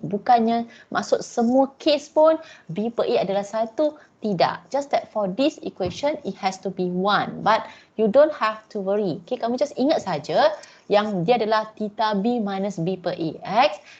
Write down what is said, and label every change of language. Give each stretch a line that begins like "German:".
Malay: Bukannya maksud semua case pun B per A adalah 1. Tidak.
English: Just that for this equation, it has to be 1. But you don't have to worry.
Malay: Okay, kamu just ingat saja yang dia adalah theta B minus B per AX.